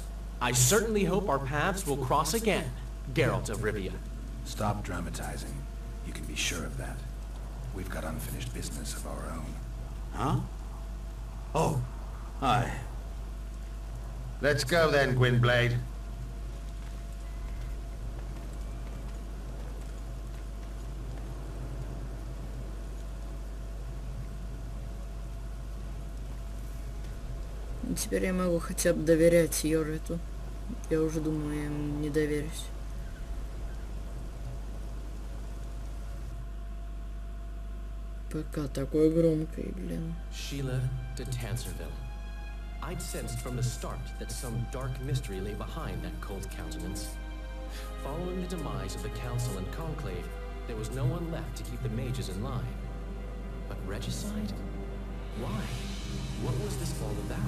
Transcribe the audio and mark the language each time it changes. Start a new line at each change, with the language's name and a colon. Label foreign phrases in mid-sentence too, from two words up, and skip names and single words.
English: I certainly hope our paths will cross again, Geralt of Rivia. Stop dramatizing. You can be sure of that. We've got unfinished business of our own. Huh? Oh, aye. Let's go then, Gwynblade.
Russian: Теперь я могу хотя бы доверять Йорвиту. Я уже думаю, я ему не доверюсь. Пока такой громкий, блин.
English: Sheila de Tanserville. I'd sensed from the start that some dark mystery lay behind that cold countenance. Following the demise of the Council and Conclave, there was no one left to keep the mages in line. But regicide? Why? What was this all about?